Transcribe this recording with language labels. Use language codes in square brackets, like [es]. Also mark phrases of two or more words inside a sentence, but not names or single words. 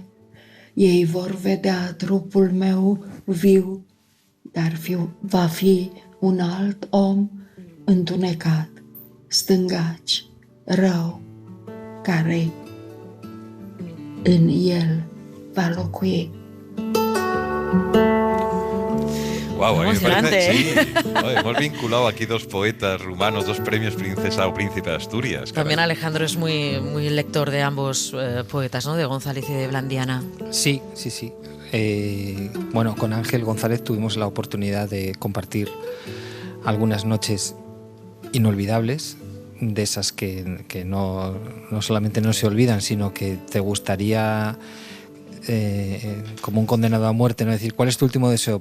[ro] Ei vor vedea trupul meu viu, dar va fi un alt om întunecat, stângaci, rău, care în el va locui. [es] Wow, a mí me parece, sí, hemos vinculado aquí dos poetas rumanos, dos premios Princesa o Príncipe de Asturias. También Alejandro es muy lector de ambos poetas, ¿no? De González y de Blandiana. Sí. Bueno, con Ángel González tuvimos la oportunidad de compartir algunas noches inolvidables, de esas que no solamente no se olvidan, sino que te gustaría, como un condenado a muerte, no decir, ¿cuál es tu último deseo?